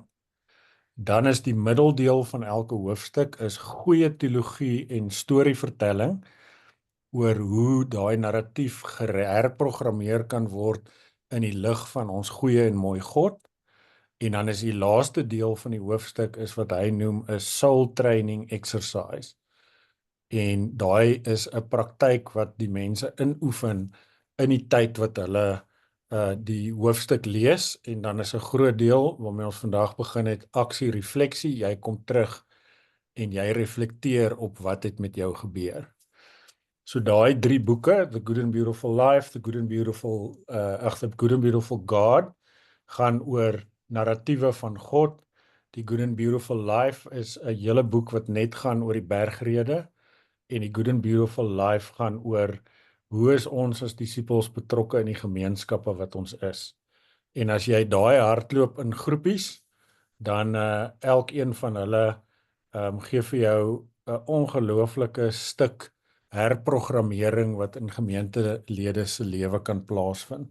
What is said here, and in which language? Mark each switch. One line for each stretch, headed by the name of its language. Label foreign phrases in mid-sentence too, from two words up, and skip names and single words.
Afrikaans: Dan is die middeldeel van elke hoofstuk is goeie teologie en storievertelling oor hoe daai narratief herprogrammeer kan word in die lig van ons goeie en mooi God. En dan is die laaste deel van die hoofstuk is wat hy noem 'n
English: soul training exercise.
Afrikaans: En daai is 'n praktyk wat die mense inoefen in die tyd wat hulle die hoofstuk lees, en dan is 'n groot deel waarmee ons vandag begin het, aksie refleksie. Jy kom terug en jy reflekteer op wat het met jou gebeur. So daai 3 boeke, The Good and Beautiful Life, The Good and Beautiful The Good and Beautiful God, gaan oor narratiewe van God. Die Good and Beautiful Life is 'n hele boek wat net gaan oor die bergrede, en die Good and Beautiful Life gaan oor hoe is ons as disippels betrokke in die gemeenskappe wat ons is. En as jy daai hardloop in groepies, dan elkeen van hulle gee vir jou 'n ongelooflike stuk herprogrammering wat in gemeentelede se lewe kan plaasvind.